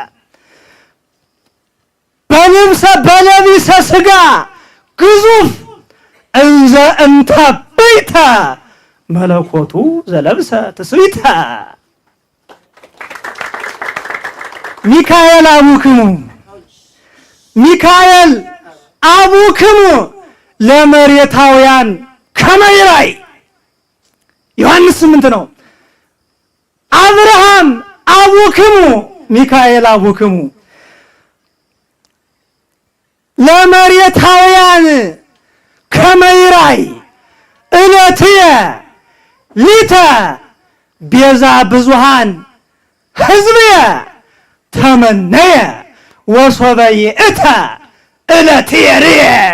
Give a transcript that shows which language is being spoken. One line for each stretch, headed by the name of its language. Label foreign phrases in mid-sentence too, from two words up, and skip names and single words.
Geez: በለቢሰ ሥጋ ግዙፍ እንዘ እንተ በይተ መለኮቱ ዘለብሰ ትስብእተ። ሚካኤል አቡክሙ ሚካኤል አቡክሙ ለመሬታውያን ከመ ይራይ ዮሐንስ 8 ነው። አብርሃም አቡክሙ ሚካኤል አቡክሙ ለመሬታውያን ከመ ይራይ ዕለትየ ሊተ ቤዛ ብዙሃን ሕዝብየ ተመነየ ወሶበ ይእተ ዕለትየ ርየ።